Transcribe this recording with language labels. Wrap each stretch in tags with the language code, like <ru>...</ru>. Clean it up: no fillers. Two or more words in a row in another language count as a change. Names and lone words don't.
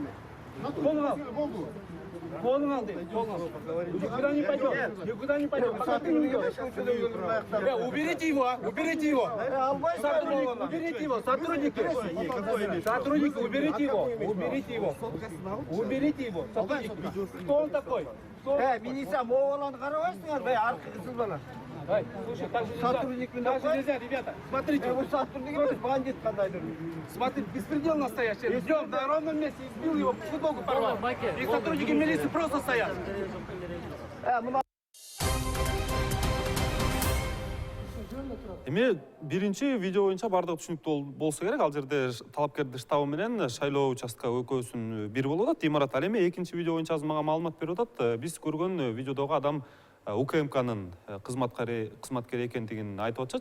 <ky>Колун ал,</ky> <ru>никуда не пойдем, никуда не пойдем. Пока ты не уйдешь. Уберите его, уберите его. Уберите его, сотрудники, уберите его, уберите его. Уберите его, сотрудники. Кто он такой?</ru> <ky>Министр, молан карабайсыңар, аркысыз бала.</ky> <ru>Слушай, так нельзя, ребята. Смотрите, вы сотрудник, бандит кандайдыр. Смотри, беспредел настоящий. Идем на ровном месте, избил его, футболку порвал. И сотрудники милиции просто стоят.</ru> <ky>Эми биринчи видео боюнча бардыгы түшүнүктүү болсо керек. Ал жерде талапкердин штабы менен шайлоо участка экөөсүн бир болуп атат. Имарат, ал эми экинчи видео боюнча азыр мага маалымат берип атат. Биз көргөн видеодогу адам УКМКнын кызматкери экендигин айтып атышат.</ky>